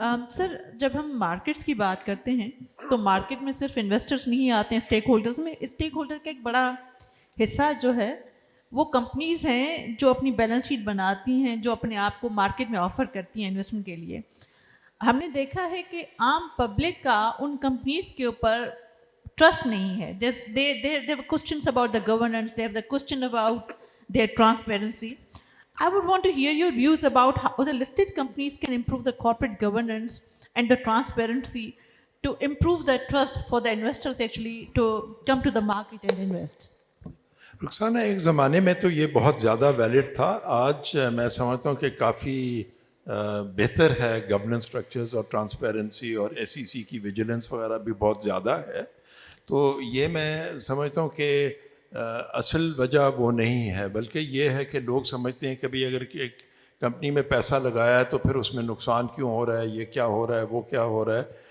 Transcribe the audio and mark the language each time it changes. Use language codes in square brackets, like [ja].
[ur] سر جب ہم مارکیٹس کی بات کرتے ہیں تو مارکیٹ میں صرف انویسٹرس نہیں آتے ہیں, اسٹیک ہولڈرس میں اسٹیک ہولڈر کا ایک بڑا حصہ جو ہے وہ کمپنیز ہیں جو اپنی بیلنس شیٹ بناتی ہیں, جو اپنے آپ کو مارکیٹ میں آفر کرتی ہیں انویسٹمنٹ کے لیے. ہم نے دیکھا ہے کہ عام پبلک کا ان کمپنیز کے اوپر ٹرسٹ نہیں ہے. [en] they have questions about the governance, they have the question about their transparency. I would want to hear your views about how the listed companies can improve the corporate governance and the transparency to improve the trust for the investors actually to come to the market and invest. [ur] Rukhsana, ایک زمانے میں تو یہ بہت زیادہ valid تھا. آج میں سمجھتا ہوں کہ کافی بہتر ہے گورننس اسٹرکچرز اور ٹرانسپیرنسی, اور SEC کی ویجیلنس وغیرہ بھی بہت زیادہ ہے. تو یہ میں سمجھتا ہوں کہ اصل وجہ وہ نہیں ہے, بلکہ یہ ہے کہ لوگ سمجھتے ہیں کہ بھئی اگر ایک کمپنی میں پیسہ لگایا ہے تو پھر اس میں نقصان کیوں ہو رہا ہے, یہ کیا ہو رہا ہے, وہ کیا ہو رہا ہے.